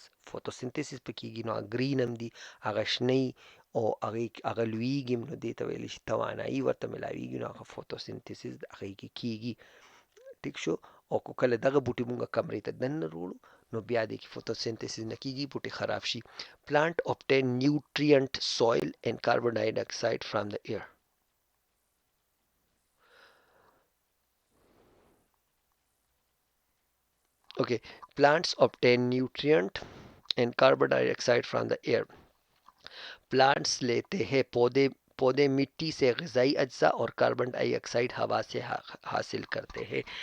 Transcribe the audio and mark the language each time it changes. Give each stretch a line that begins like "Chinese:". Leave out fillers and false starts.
Pashto: فوټوسنتھسس په کیږي نو گرین هم دي، هغه شنه او هغه لویږي، نو دې ته ویلی شي توانایي ورته ملاویږي، نو هغه فوټوسنتھسس هغې کې کیږي. ٹھیک شو. او که کله دغه بوټي مونږ کمرې ته دننه وروړو نو بیا دې کې فوټوسنتھسس نه کیږي، بوټي خراب شي.
English: Plant obtain nutrient soil and carbon dioxide from the air. Okay, plants obtain nutrient and carbon dioxide from the air.
Urdu: Plants لیتے ہیں، پودے مٹی سے غذائی اجزاء اور کاربن ڈائی آکسائڈ ہوا سے حاصل کرتے ہیں.